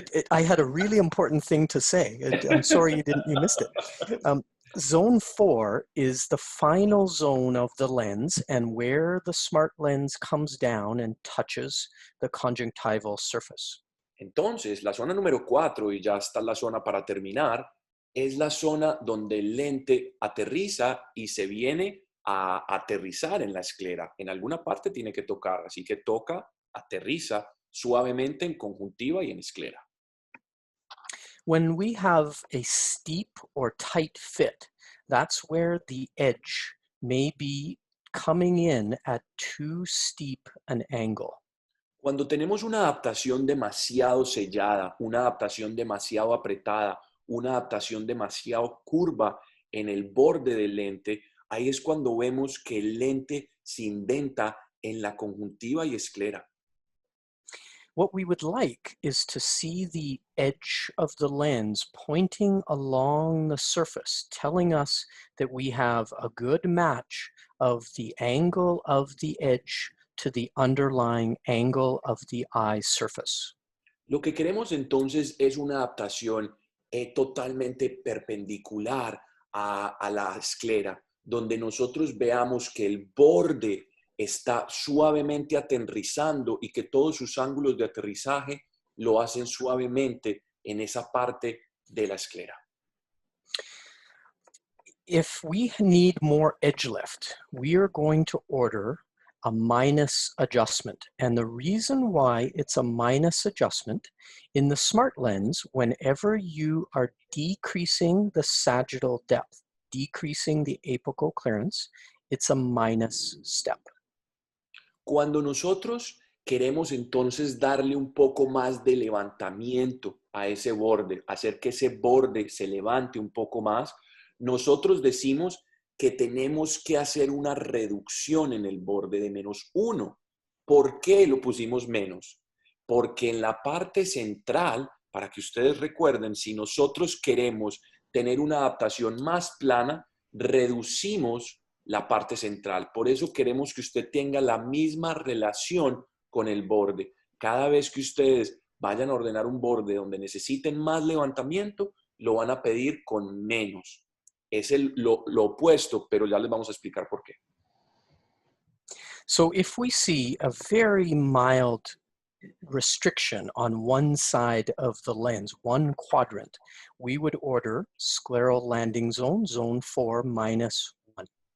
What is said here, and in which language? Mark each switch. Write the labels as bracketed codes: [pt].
[en] I had a really important thing to say. I'm sorry you missed it. Zone 4 is the final zone of the lens and where the smart lens comes down and touches the conjunctival surface. [es] Entonces, la zona número 4, y ya está la zona para terminar, es la zona donde el lente aterriza y se viene a aterrizar en la esclera. En alguna parte tiene que tocar, así que toca, aterriza suavemente en conjuntiva y en esclera. [en] When we have a steep or tight fit, that's where the edge may be coming in at too steep an angle. [es] Cuando tenemos una adaptación demasiado sellada, una adaptación demasiado apretada, una adaptación demasiado curva en el borde del lente, ahí es cuando vemos que el lente se indenta en la conjuntiva y esclera. [en] What we would like is to see the edge of the lens pointing along the surface, telling us that we have a good match of the angle of the edge to the underlying angle of the eye surface. [es] Lo que queremos entonces es una adaptación totalmente perpendicular a la esclera, donde nosotros veamos que el borde está suavemente aterrizando y que todos sus ángulos de aterrizaje lo hacen suavemente en esa parte de la esclera. [en] If we need more edge lift, we are going to order a minus adjustment. And the reason why it's a minus adjustment, in the smart lens, whenever you are decreasing the sagittal depth, decreasing the apical clearance, it's a minus step. [es] Cuando nosotros queremos entonces darle un poco más de levantamiento a ese borde, hacer que ese borde se levante un poco más, nosotros decimos que tenemos que hacer una reducción en el borde de -1. ¿Por qué lo pusimos menos? Porque en la parte central, para que ustedes recuerden, si nosotros queremos tener una adaptación más plana, reducimos la parte central. Por eso queremos que usted tenga la misma relación con el borde. Cada vez que ustedes vayan a ordenar un borde donde necesiten más levantamiento, lo van a pedir con menos. Es lo opuesto, pero ya les vamos a explicar por qué. [en] So if we see a very mild restriction on one side of the lens, one quadrant, we would order scleral landing zone, zone 4 minus 1.